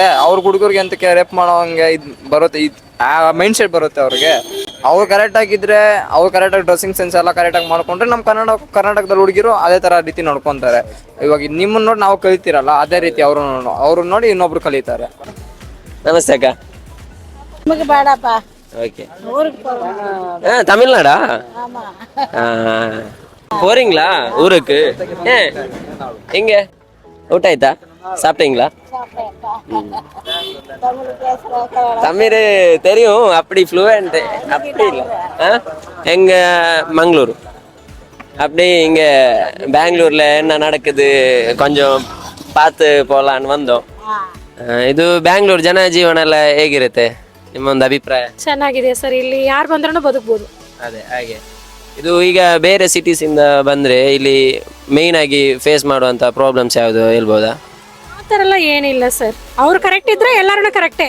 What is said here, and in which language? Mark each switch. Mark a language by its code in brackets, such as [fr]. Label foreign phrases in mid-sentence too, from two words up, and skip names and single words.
[kn] ಅವ್ರ ಹುಡುಗರಿಗೆ ಅಂತಕ್ಕೆ ರೇಪ್ ಮಾಡೋಂಗೆ ಇದು ಬರುತ್ತೆ, ಆ [en] mind set [kn] ಬರುತ್ತೆ ಅವ್ರಿಗೆ. ಅವ್ರು ಕರೆಕ್ಟಾಗಿದ್ದರೆ, ಅವ್ರು ಕರೆಕ್ಟಾಗಿ [en] dressing sense [kn] ಎಲ್ಲ ಕರೆಕ್ಟಾಗಿ ಮಾಡ್ಕೊಂಡ್ರೆ ನಮ್ಮ ಕರ್ನಾಟಕದಲ್ಲಿ ಹುಡುಗಿರು ಅದೇ ಥರ ರೀತಿ ನೋಡ್ಕೊತಾರೆ. ಇವಾಗ ನಿಮ್ಮನ್ನ ನೋಡಿ ನಾವು ಕಲಿತೀರಲ್ಲ, ಅದೇ ರೀತಿ ಅವ್ರು ನೋಡಿ ಇನ್ನೊಬ್ರು ಕಲಿತಾರೆ. ನಮಸ್ತೆ ಅಕ್ಕ. ನಮಗೆ ಬೇಡಪ್ಪ. [ta] ஓகே தமிழ்நாடா போறீங்களா ஊருக்கு? எங்க அவுட் ஆயிட்டா? சாப்பிட்டீங்களா? தமிழ் தெரியும், அப்படி ஃப்ளூயண்ட் அப்படி இல்லை. எங்க மங்களூர், அப்படி இங்க பெங்களூர்ல என்ன நடக்குது கொஞ்சம் பார்த்து போகலான்னு வந்தோம். [kn] ಇದು ಬ್ಯಾಂಗ್ಳೂರ್ ಜನಜೀವನ ಎಲ್ಲ ಹೇಗಿರುತ್ತೆ ನಿಮ್ಮೊಂದು ಅಭಿಪ್ರಾಯ? ಚೆನ್ನಾಗಿದೆ ಸರ್, ಇಲ್ಲಿ ಯಾರು ಬಂದ್ರೂ ಬದುಕ್ಬೋದು. ಅದೇ ಹಾಗೆ. ಇದು ಈಗ ಬೇರೆ ಸಿಟೀಸ್ ಇಂದ ಬಂದ್ರೆ ಇಲ್ಲಿ ಮೇನ್ ಆಗಿ ಫೇಸ್ ಮಾಡುವಂತ ಪ್ರಾಬ್ಲಮ್ಸ್ ಯಾವುದು ಹೇಳ್ಬೋದಾ? ಆ ಥರ ಎಲ್ಲ ಏನಿಲ್ಲ ಸರ್, ಅವ್ರು ಕರೆಕ್ಟ್ ಇದ್ರೆ ಎಲ್ಲರೂ ಕರೆಕ್ಟೇ.